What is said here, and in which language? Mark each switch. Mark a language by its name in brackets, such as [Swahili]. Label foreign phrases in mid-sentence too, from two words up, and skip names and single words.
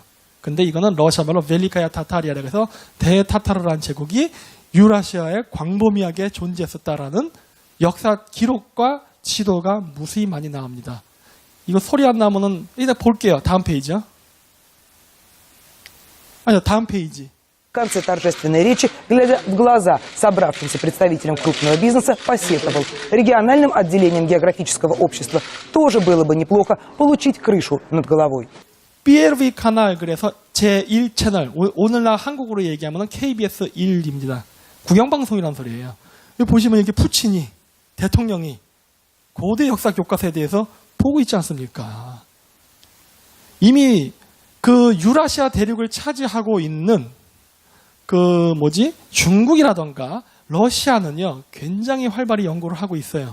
[Korean] 근데 이거는 러시아 말로 벨리카야 타타리아라 해서 대타타르라는 제국이 유라시아에 광범위하게 존재했었다라는 역사 기록과 지도가 무수히 많이 나옵니다. 이거 소리 안 나면은 일단 볼게요. 다음 페이지요. 아니요, 다음 페이지. [Russian] В конце торжественной речи, глядя в глаза собравшимся представителям крупного бизнеса, посетовал. Региональным отделением географического общества тоже было бы неплохо получить крышу над головой. [Korean] BLV 카날, 그래서 제1 채널, 오늘날 한국으로 얘기하면 KBS 1입니다. 국영방송이라는 소리예요. 여기 보시면 이렇게 푸틴이, 대통령이 고대 역사 교과서에 대해서 보고 있지 않습니까? 이미 그 유라시아 대륙을 차지하고 있는 중국이라던가 러시아는요, 굉장히 활발히 연구를 하고 있어요.